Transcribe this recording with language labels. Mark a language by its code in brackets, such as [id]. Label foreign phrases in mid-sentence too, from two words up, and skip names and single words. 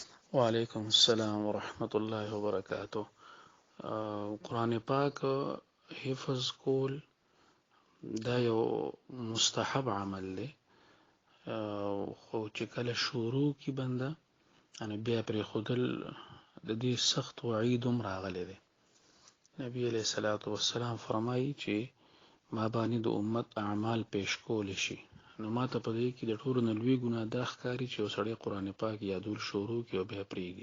[ar] وعلیکم السلام ورحمۃ اللہ وبرکاتہ۔ [ps] قرآن پاک حفظ کول دا یو مستحب عمل دی، خو چې کله شروع کی بنده ان بیا پرې خودل د دې سخت وعید هم راغلی دی. نبی [ar] علیہ الصلوۃ والسلام [ps] فرمایي چې ما باندې د امت اعمال پیش کول شي، نو ما ته په دې کې د ټولو نه لوی ګناه دا ښکاري چې یو سړی قرآن پاک یادول شروع کړي او بیا پرېږدي.